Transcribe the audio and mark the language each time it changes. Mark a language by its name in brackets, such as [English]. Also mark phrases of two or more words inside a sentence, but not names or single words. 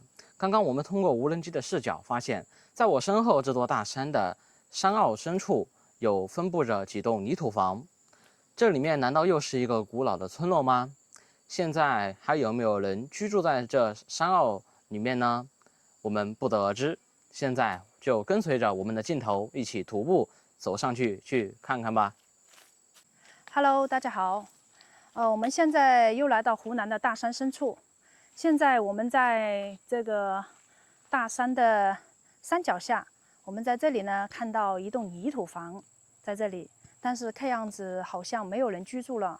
[Chinese] 剛剛我們通過無人機的視角發現，在我身後這座大山的山坳深處，有分布着幾棟泥土房。這裡面難道又是一個古老的村落嗎？現在還有沒有人居住在這山坳裡面呢？我們不得而知。現在就跟隨着我們的鏡頭一起徒步走上去看看吧。 Hello， 大家好。我们现在又来到湖南的大山深處。現在我們在這個大山的山腳下，我們在這裡呢看到一棟泥土房在這裡，但是看樣子好像沒有人居住了。